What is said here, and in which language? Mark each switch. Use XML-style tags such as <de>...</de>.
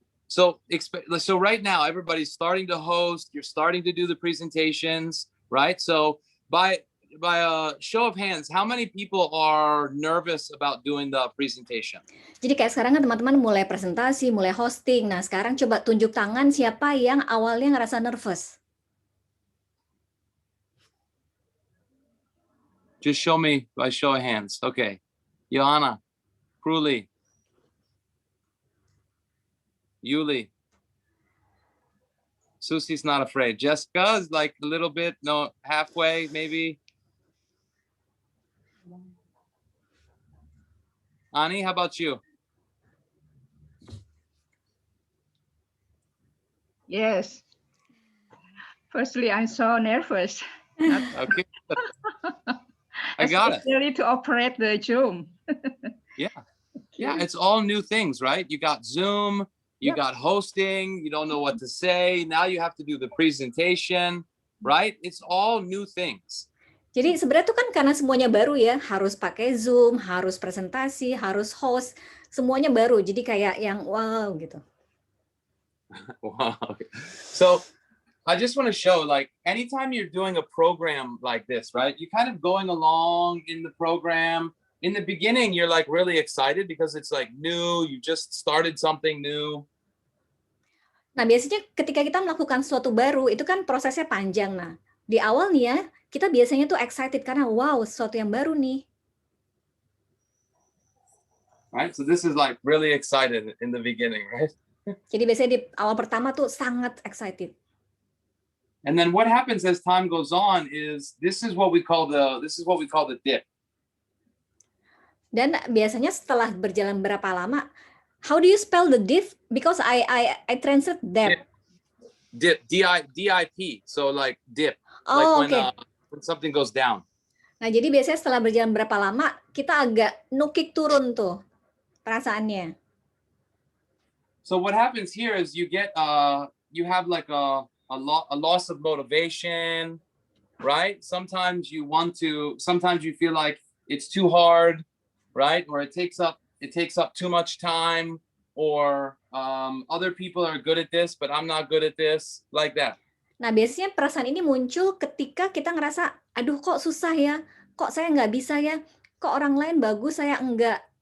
<en>So right now everybody's starting to host, you're starting to do the presentations, right? So by a show of hands, how many people are nervous about doing the presentation?</en> <id>Jadi kayak sekarang kan teman-teman mulai presentasi, mulai hosting. Nah, sekarang coba tunjuk tangan siapa yang awalnya ngerasa nervous.</id> <en>Just show me by show of hands. Okay. Johanna, Kruli, Yuli. Susie's not afraid. Jessica is like a little bit, no, halfway maybe. Ani, how about you? Yes. Firstly, I'm so nervous. Okay. I got it. Especially to operate the Zoom. Yeah. Yeah, it's all new things, right? You got Zoom, you got hosting, you don't know what to say. Now you have to do the presentation, right? It's all new things.</en> <id>Jadi sebenarnya itu kan karena semuanya baru ya, harus pakai Zoom, harus presentasi, harus host, semuanya baru. Jadi kayak yang wow gitu.</id> <en>Wow. So I just want to show, like, anytime you're doing a program like this, right? You're kind of going along in the program. In the beginning, you're like really excited because it's like new. You just started something new.</en> <id>Nah, biasanya ketika kita melakukan sesuatu baru, itu kan prosesnya panjang. Nah, di awal nih ya, kita biasanya tuh excited karena wow, sesuatu yang baru nih.</id> <en>Right? So this is like really excited in the beginning, right?</en> <id>Jadi biasanya di awal pertama tuh sangat excited.</id> <en>And then what happens as time goes on is this is what we call the dip.</en> <id>Dan biasanya setelah berjalan berapa lama,</id> <en>how do you spell the dip? Because I translate dip. Dip, D-I-P. So like dip. Oh, like when something goes down.</en> <id>Nah, jadi biasanya setelah berjalan berapa lama, kita agak nukik turun tuh perasaannya.</id> <en>So what happens here is you get you have like a loss of motivation, right? Sometimes you feel like it's too hard, right? Or it takes up too much time, or other people are good at this but I'm not good at this, like that.</en> <id>Nah, biasanya perasaan ini muncul ketika kita ngerasa, aduh kok susah ya, kok saya nggak bisa ya, kok orang lain bagus, saya enggak.</id>